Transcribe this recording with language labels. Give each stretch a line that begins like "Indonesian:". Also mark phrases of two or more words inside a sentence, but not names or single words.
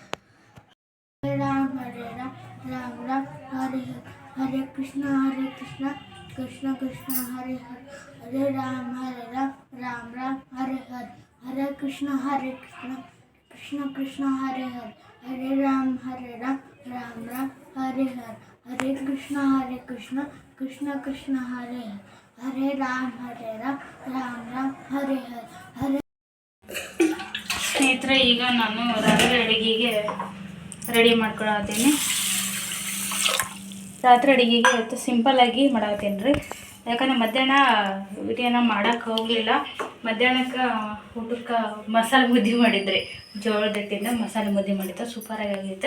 Sanskrit: ಹರೇ ರಾಮ ರಾಮ ರಾಮ ಹರೇ ಹರೇ Krishna Krishna Krishna Hare Hare Hare Ram Ram Ram Hare Hare Hare Krishna Krishna Krishna Hare Hare Hare Ram Ram Ram Hare Hare Hare Krishna Krishna Krishna Hare Hare Hare Ram Ram Ram Hare Hare Hare.
Kannada: ಸ್ನೇಹಿತರೆ, ಈಗ ನಾನು ರಾತ್ರಿ ಅಡುಗೆಗೆ ರೆಡಿ ಮಾಡ್ಕೊಳತ್ತೀನಿ. ರಾತ್ರಿ ಅಡುಗೆಗೆ ಇವತ್ತು ಸಿಂಪಲ್ಲಾಗಿ ಮಾಡತ್ತೀನಿ ರೀ. ಯಾಕಂದ್ರೆ ಮಧ್ಯಾಹ್ನ ವಿಡಿಯೋನ ಮಾಡೋಕ್ಕೆ ಹೋಗಲಿಲ್ಲ. ಮಧ್ಯಾಹ್ನಕ್ಕೆ ಊಟಕ್ಕೆ ಮಸಾಲೆ ಮುದ್ದೆ ಮಾಡಿದ್ರಿ, ಜೋಳದ ಹಿಟ್ಟಿಂದ ಮಸಾಲೆ ಮುದ್ದೆ ಮಾಡಿದ್ದೆ, ಸೂಪರಾಗಿ ಆಗೈತೆ.